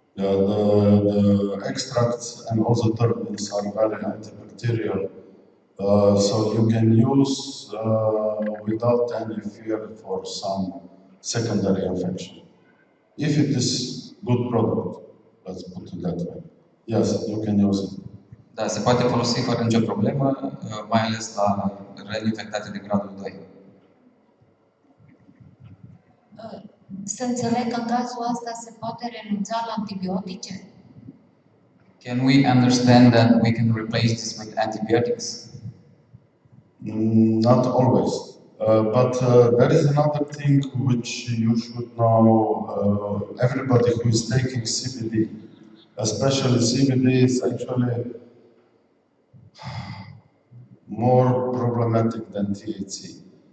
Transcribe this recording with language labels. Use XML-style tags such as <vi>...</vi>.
<en>The extracts and also terpenes are very antibacterial, so you can use without any fear for some secondary infection. If it is good product, let's put it that way. Yes, you can use it.</en> <ro>Da, se poate folosi fără nicio problemă, mai ales la răni infectate de gradul 2. Să înțeleg că în cazul ăsta se poate renunța la antibiotice?</ro> <en>Can we understand that we can replace this with antibiotics? Not always. But there is another thing which you should know. Everybody who is taking CBD, especially CBD, is actually more problematic than THC.</en>